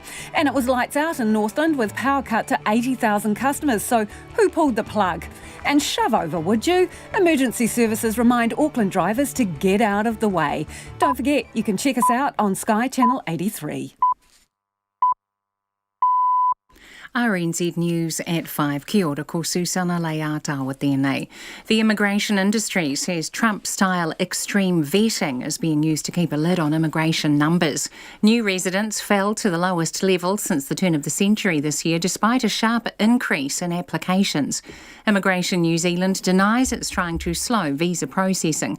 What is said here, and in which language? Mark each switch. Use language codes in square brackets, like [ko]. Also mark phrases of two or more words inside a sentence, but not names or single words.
[en] And it was lights out in Northland with power cut to 80,000 customers, so who pulled the plug? And shove over, would you? Emergency services remind Auckland drivers to get out of the way. Don't forget, you can check us out on Sky Channel 83. RNZ News at 5. [mi] Kia ora, ko Susana Leata tēnei. [en] The immigration industry says Trump-style extreme vetting is being used to keep a lid on immigration numbers. New residents fell to the lowest level since the turn of the century this year, despite a sharp increase in applications. Immigration New Zealand denies it's trying to slow visa processing.